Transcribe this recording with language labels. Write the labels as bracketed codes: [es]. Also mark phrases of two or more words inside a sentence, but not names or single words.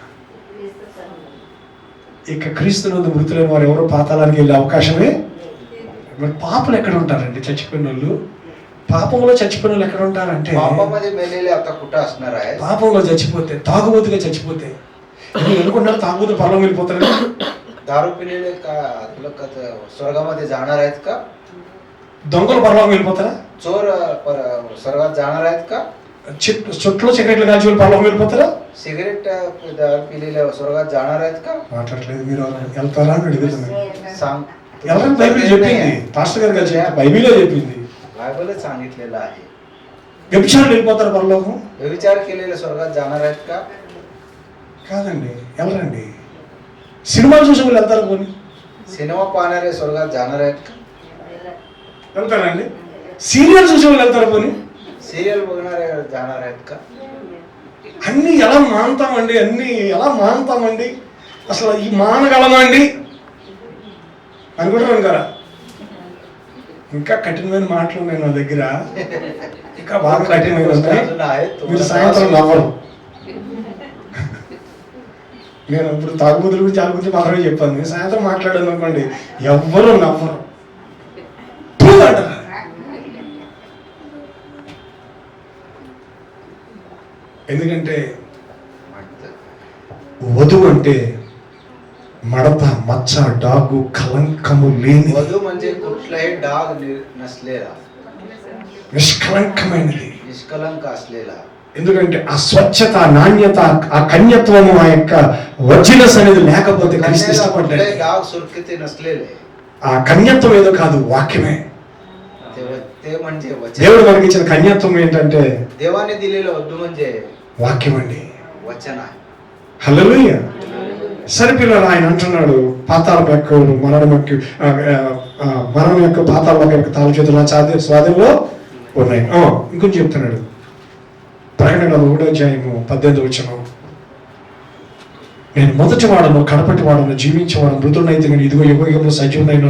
[te] ఇక క్రీస్తునందు మృతులైన వారు ఎవరో పాతాళానికి వెళ్ళే అవకాశమే. మరి పాపలు ఎక్కడ ఉంటారండి? చచ్చిపోయిన వాళ్ళు. పాపంలో చచ్చిపోయిన వాళ్ళు ఎక్కడ ఉంటారంటే, పాపంలో చచ్చిపోతే, తాగుబోతుగా చచ్చిపోతే. అనుకుంటారు తాగుబోతులు పరలోకం వెళ్ళిపోతారు. [mr] दारू पिलेले का स्वर्गामध्ये जाणार आहेत का? [te] దొంగలు పరలోకం వెళ్ళిపోతారా? [mr] चोर स्वर्गात जाणार आहेत का? [te] చుట్టూ సిగరెట్లు కాల్చి పరలోకం వెళ్ళిపోతారా? [mr] सिगरेट पिलेले स्वर्गात जाणार आहेत का? [te] మాట్లాడలేదు. మీరు వెళ్తారా అని అడుగుతున్నాను. ఎవరైనా బైబిల్ చెప్పింది, పాస్టర్ గారు కలిసి బైబిల్లో చెప్పింది, [mr] बायबलच सांगितलेलं आहे. [te] వ్యభిచారులు వెళ్ళిపోతారు పరలోకం? [mr] व्यभिचार केलेले स्वर्गात जाणार आहेत का? [te] కాదండి, ఎవరండి? సినిమాలు చూసి వాళ్ళు వెళ్తారు. పోనీ [mr] सिनेमा पाहणारे स्वर्गात जाणार आहेत का? [te] వెళ్తారండి. సీరియల్ చూసి వాళ్ళు వెళ్తారు. పోనీ [mr] सिरियल बघणारे जाणार आहेत का? [te] అన్ని ఎలా మానుతామండి? అన్ని ఎలా మానుతామండి? అసలు ఈ మానగలమండి అనుకుంటారు కదా. ఇంకా కఠినమైన మాటలు ఉన్నాయి నా దగ్గర, ఇంకా బాగా కఠినమైన ఉన్నాయి. మీరు సాయంత్రం నవ్వరు. నేను ఇప్పుడు తాగుబోతుల గురించి తాగుబోతులు మాత్రమే చెప్పాను. నేను సాయంత్రం మాట్లాడాను అనుకోండి, ఎవ్వరూ నవ్వరు అంటారు. ఎందుకంటే వధువు అంటే మడత, మచ్చ, డాగు, కలంకము లేని, [mr] वधू म्हणजे कुठलाही डाग नसलेला, [te] నిష్కలంకమైనది, [mr] निष्कलंक असलेला. [te] ఎందుకంటే ఆ స్వచ్ఛత, నాణ్యత, ఆ కన్యత్వము, ఆ యొక్క ఒరిజినస్ అనేది లేకపోతే క్రీస్తు [mr] कन्याला [te] ఇష్టపడ్డాడు. [mr] कुठले डाग सुरक्षित नसलेले [te] ఆ కన్యత్వం ఏదో కాదు, వాక్యమే. [mr] ते म्हणजे वचन. [te] దేవుడు మనకి ఇచ్చిన కన్యత్వం ఏంటంటే [mr] देवाने दिलेलं वधू म्हणजे [te] వాక్యం అండి. [mr] वचन आहे. [te] హల్లెలూయా. సరే పిల్లలు, ఆయన అంటున్నాడు పాతాళం యొక్క మరణం యొక్క పాతాళం యొక్క తాళ చేతులు నా స్వాధీనంలో ఉన్నాయి. ఇంకొంచెం చెప్తున్నాడు. ప్రకటన 1:18 నేను మొదటి వాడను, కడపటి వాడను, జీవించేవాడు, మృతుడైతే కానీ ఇదిగో యుగ యుగంలో సజీవుడైనాను.